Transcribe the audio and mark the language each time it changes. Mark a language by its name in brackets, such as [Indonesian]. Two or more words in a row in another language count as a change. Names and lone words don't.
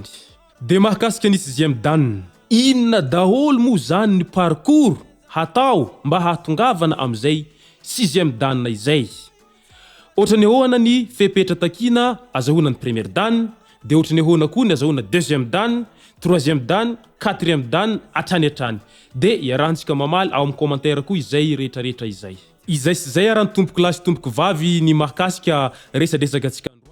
[Malagasy] De mahakasika ny 6e danina. Inona daholo moa zany ny parcours hatao mba hatongavana amizay 6e dan izay. Ohatrany ahoana ny fepetra takina azahoana ny première dan, de ohatrany ahoana koa ny azahoana 2e dan, 3e dan, 4e dan atrany. De iarahantsika mamaly ao amin'ny commentaire koa izay rehetrarehetra izay. Izay sy izay arany tompoko lahy sy tompoko vavy ny mahakasika resadresaka